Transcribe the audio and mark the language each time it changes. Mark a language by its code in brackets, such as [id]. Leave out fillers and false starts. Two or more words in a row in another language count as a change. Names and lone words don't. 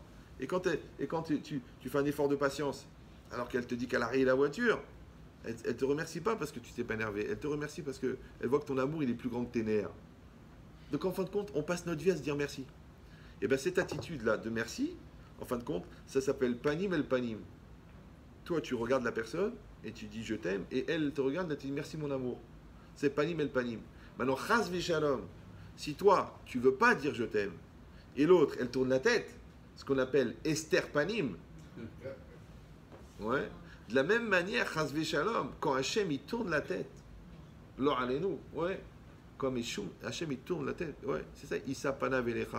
[fr] Et quand tu fais un effort de patience, alors qu'elle te dit qu'elle a rayé la voiture, elle ne te remercie pas parce que tu t'es pas énervé. Elle te remercie parce qu'elle voit que ton amour il est plus grand que tes nerfs. Donc en fin de compte, on passe notre vie à se dire merci. Et bien cette attitude-là de merci, en fin de compte, ça s'appelle [he] panim el panim. [fr] Toi, tu regardes la personne et tu dis je t'aime, et elle te regarde et te dit merci mon amour. C'est [he] panim el panim. [fr] Maintenant, [he] chas v'shalom, [fr] si toi, tu veux pas dire je t'aime, et l'autre, elle tourne la tête, ce qu'on appelle [he] Esther panim. [fr] Ouais. De la même manière, [he] chas v'shalom, [fr] quand Hachem il tourne la tête, [he] lo alenu, [fr] ouais. Comme Hachem il tourne la tête, ouais, c'est ça, [he] Issa pana velecha.